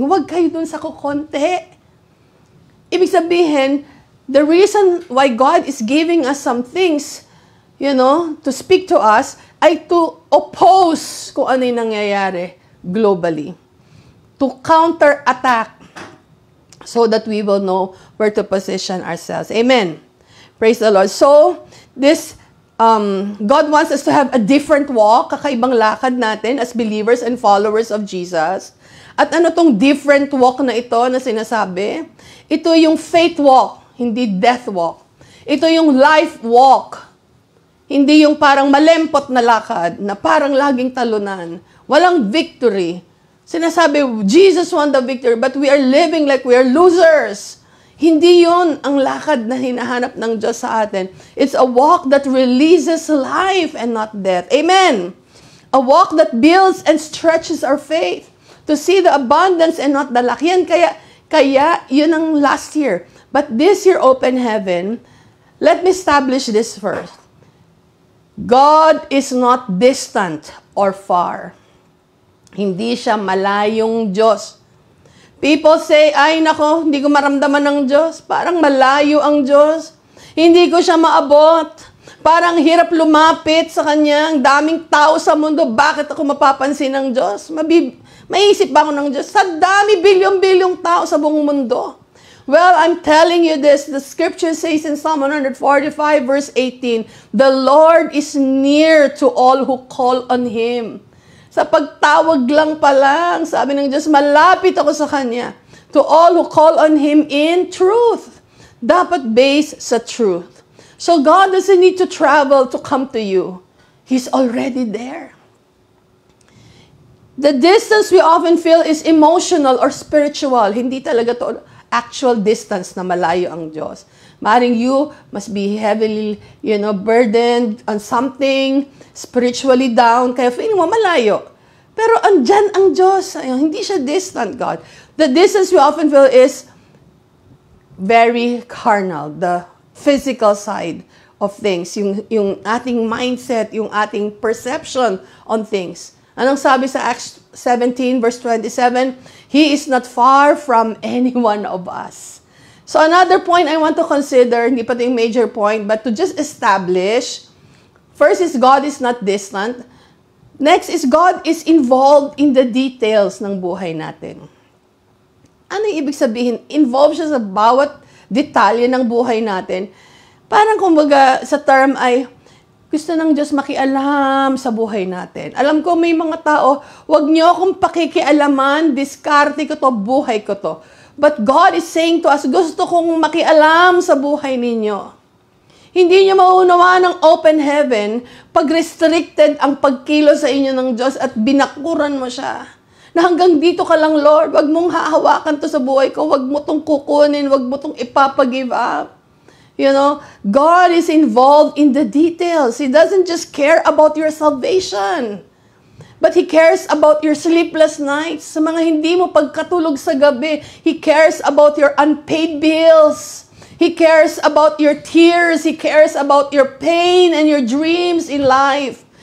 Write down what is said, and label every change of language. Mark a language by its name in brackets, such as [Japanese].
[Filipino] Huwag kayo doon sa kukonti. Ibig sabihin, [English] the reason why God is giving us some things, to speak to us, ay to oppose [Filipino] kung ano yung nangyayari [English] globally. To counter-attack so that we will know where to position ourselves. Amen. Praise the Lord. So, this God wants us to have a different walk, [Filipino] kakaibang lakad natin [English] as believers and followers of Jesus. [Filipino] At ano tong different walk na ito na sinasabi? Ito yung faith walk, hindi death walk. Ito yung life walk. Hindi yung parang malempot na lakad, na parang laging talunan. Walang victory. Sinasabi, [English] Jesus won the victory, but we are living like we are losers. [Filipino] Hindi yun ang lakad na hinahanap ng Diyos sa atin. [English] It's a walk that releases life and not death. Amen. A walk that builds and stretches our faith to see the abundance and not the lack. [Filipino] Yan kaya yun ang [English] last year. But this year, Open Heaven, let me establish this first. God is not distant or far. [Filipino] Hindi siya malayong Diyos. [English] People say, [Filipino] ay nako, hindi ko maramdaman ng Diyos. Parang malayo ang Diyos. Hindi ko siya maabot. Parang hirap lumapit sa Kanya. Ang daming tao sa mundo. Bakit ako mapapansin ng Diyos? Maisip ba ako ng Diyos? Sa dami, bilyong-bilyong tao sa buong mundo. [English] Well, I'm telling you this. The scripture says in Psalm 145 verse 18, the Lord is near to all who call on Him. [Filipino] Sa pagtawag lang pa lang, sabi ng Diyos, malapit ako sa Kanya. [English] To all who call on Him in truth. Dapat based sa truth. So God doesn't need to travel to come to you. He's already there. The distance we often feel is emotional or spiritual. [Filipino] Hindi talaga to actual distance na malayo ang Diyos. [English] Maring you must be heavily, burdened on something, spiritually down, [Filipino] kaya feeling mo malayo. Pero andyan ang Diyos. Hindi siya [English] distant, God. The distance we often feel is very carnal, the physical side of things, yung ating mindset, yung ating perception on things. [Filipino] Anong sabi sa [English] Acts 17 verse 27? He is not far from any one of us. So another point I want to consider, [Filipino] hindi pa ito yung [English] major point, but to just establish, first is God is not distant. Next is God is involved in the details [Filipino] ng buhay natin. Ano yung ibig sabihin? Involved siya sa bawat detalye ng buhay natin. Parang kumbaga sa term ay, gusto ng Diyos makialam sa buhay natin. Alam ko may mga tao, wag niyo akong pakikialaman, diskarte ko to, buhay ko to. [English] But God is saying to us, [Filipino] gusto kong makialam sa buhay ninyo. Hindi niyo mauunawaan ng Open Heaven pag restricted ang pagkilo sa inyo ng Diyos at binakuran mo siya. Na hanggang dito ka lang, Lord, wag mong hahawakan to sa buhay ko, wag mo tong kukunin, wag mo tong ipapagive up. [English] God is involved in the details. He doesn't just care about your salvation, but He cares about your sleepless nights. [Filipino] Sa mga hindi mo pagkatulog sa gabi, [English] He cares about your unpaid bills. He cares about your tears. He cares about your pain and your dreams in life.